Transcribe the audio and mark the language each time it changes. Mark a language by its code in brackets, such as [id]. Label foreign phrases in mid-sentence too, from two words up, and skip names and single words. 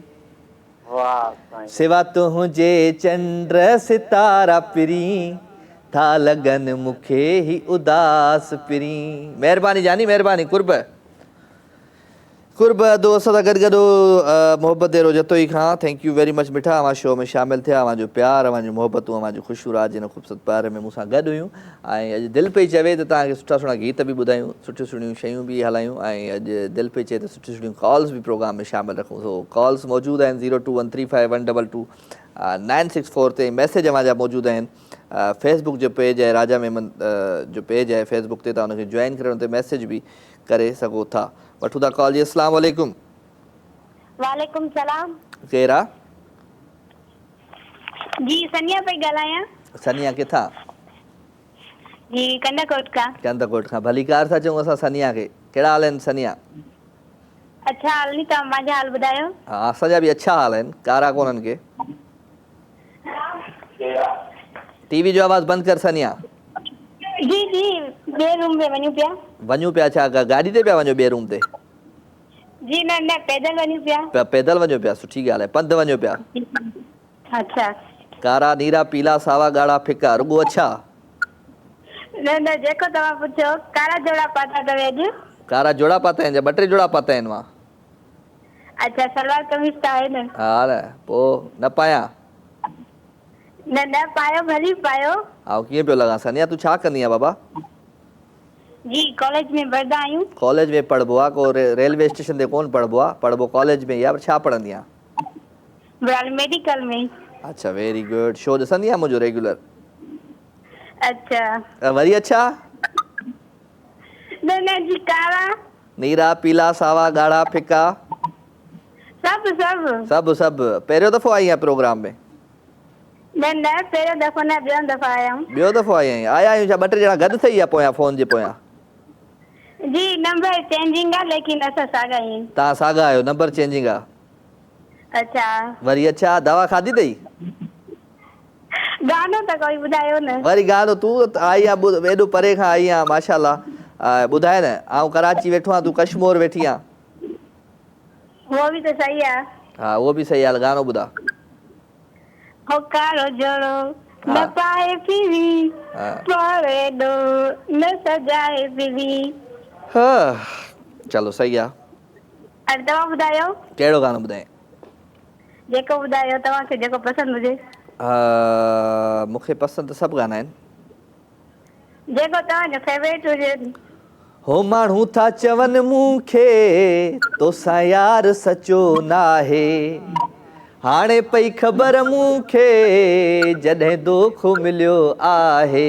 [sd] सिवा तुंहिंजे चंड सितारा पिरी था लॻनि मूंखे ही उदास पिरी। महिरबानी जानी, महिरबानी। कुर्ब दोस्त सां गॾु गॾु मोहबत जे रोज़तोई खां [en] thank you very much [sd] मिठा। अवां शो में शामिल थिया, अवां जो प्यार, अवां जूं मोहबतूं, अवां जूं ख़ुशियूं रात जे हिन ख़ूबसूरत प्यार में मूंसां गॾु हुयूं। ऐं अॼु दिलि पई चवे त तव्हांखे सुठा सुठा गीत बि ॿुधायूं, सुठियूं सुठियूं शयूं बि हलायूं, ऐं अॼु दिलि पई चए त सुठियूं सुठियूं कॉल्स बि प्रोग्राम में शामिलु रखूं। सो कॉल्स मौजूदु आहिनि 02135122964 ते। मैसेज अवां जा मौजूदु आहिनि। फेसबुक जो पेज आहे राजा मेमन जो पेज आहे फेसबुक ते, तव्हां हुनखे जॉइन करे हुन ते मैसेज बि करे सघो था। वठूं था कॉल जी। [ar] السلام عليكم. وعليكم السلام. [sd] केरु आहे? जी सनिया पई ॻाल्हायां। सनिया किथां? जी कंदाकोट खां। कंदाकोट खां, भलीकार था चऊं असां सनिया खे। कहिड़ा हाल आहिनि सनिया? अच्छा हाल नी, तव्हां मुंहिंजा हाल ॿुधायो। हा असांजा बि अच्छा हाल आहिनि, कारा कोन्हनि के। टीवी जो आवाज़ बंदि कर सनिया। जी जी ॿिए रूम में वञूं पिया। छा गाॾी ते पिया वञो ॿिए रूम ते? जी न पैदल वञूं पिया। पैदल वञो पिया, सुठी ॻाल्हि आहे। पंधु वञो पिया। अच्छा। कारा नीरा पीला सावा ॻाढ़ा फिका, रुॻो अच्छा? न जेको तव्हां पुछो। कारा जोड़ा पाता अथव अॼु? कारा जोड़ा पाता आहिनि, 2-3 जोड़ा पाता आहिनि मां। अच्छा सलवार कमीज़ त आहे न? हा न, पोइ न पायां? न पायो, भली पायो। हा कीअं पियो लॻा? सनिया तूं छा कंदी आहे बाबा? जी कॉलेज में पढ़ंदा आहियूं। कॉलेज में पढ़बो आहे? को रेलवे स्टेशन ते कोन पढ़बो आहे, पढ़बो कॉलेज में ई आहे। छा पढ़ंदी आहे? मेडिकल में। अच्छा [en] very good. [sd] शो ॾिसंदी आहे मुंहिंजो रेगुलर? अच्छा वरी अच्छा? न जी कारा नीरा पीला सावा ॻाढ़ा फिका सब पहिरियों दफ़ो आई आहे प्रोग्राम में? न न पहिरियों दफ़ो न ॿियों दफ़ा आया आहियूं। ॿियो दफ़ो आया आहियूं छा? 2 टे ॼणा गॾु थी विया पोयां फ़ोन जे पोयां? जी [en] number changing [sd] आहे लेकिन असां साॻा आहियूं। तव्हां साॻा आहियो, [en] number changing [sd] आहे। अच्छा वरी अच्छा दवा खाधी अथई? गानो त कोई ॿुधायो न। वरी गानो तूं आई आहे एॾो परे खां आई आहे माशाल्लाह। ॿुधाए न, आउं कराची वेठो आहियां, तूं कश्मीर वेठी आहे। [ur] वो भी तो सही है। [sd] हा उहो बि सही आहे, गानो ॿुधा। हो कारो जोड़ो न पाए पीवी पारे दो न सजाए पीवी। हाँ चलो सही आहे। अरे तव्हां ॿुधायो कहिड़ो गानो ॿुधाए? जेको ॿुधायो तव्हांखे जेको पसंदि हुजे। मूंखे पसंदि सभु गाना आहिनि। जेको तव्हांजो फेवरेट हुजे। हो माण्हू था चवनि मूंखे तोसां यार सचो नाहे, हाणे पई ख़बर मूंखे जॾहिं दोखो मिलियो आहे।